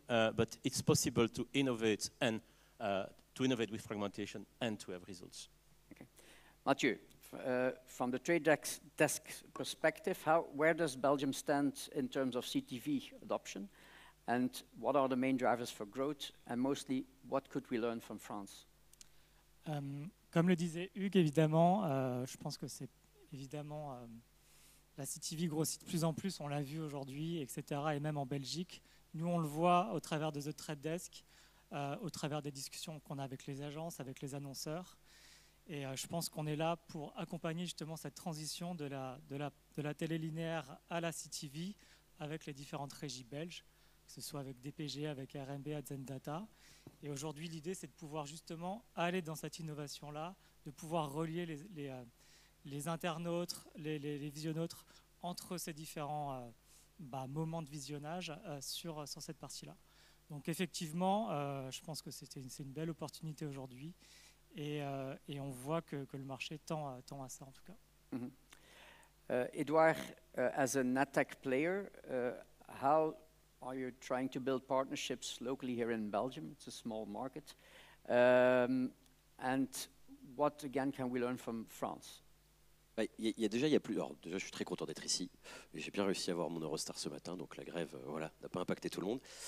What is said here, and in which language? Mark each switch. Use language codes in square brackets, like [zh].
[en] But it's possible to innovate and to innovate with fragmentation and to have results. Okay. Mathieu, from the trade desk perspective, where does Belgium stand in terms of CTV adoption? And what are the main drivers for growth? And mostly, what could we learn from France? [fr] Comme le disait Hugues, évidemment, je pense que c'est évidemment la CTV grossit de plus en plus, on l'a vu aujourd'hui, etc. Et même en Belgique. Nous, on le voit au travers de The Trade Desk, au travers des discussions qu'on a avec les agences, avec les annonceurs. Et je pense qu'on est là pour accompagner justement cette transition de la télé linéaire à la CTV avec les différentes régies belges, que ce soit avec DPG, avec RMB, Adzendata. Et aujourd'hui, l'idée, c'est de pouvoir justement aller dans cette innovation-là, de pouvoir relier les internautes, les visionnautes entre ces différents moments de visionnage sur cette partie-là. Donc effectivement, je pense que c'est une belle opportunité aujourd'hui. Et on voit que le marché tend à ça en tout cas. [en] Edouard, as an AdTech player, how are you trying to build partnerships locally here in Belgium? It's a small market. And what again can we learn from France? [fr] Il y a plus. Alors, déjà, je suis très content d'être ici. J'ai bien réussi à avoir mon Eurostar ce matin, donc la grève, voilà, n'a pas impacté tout le monde.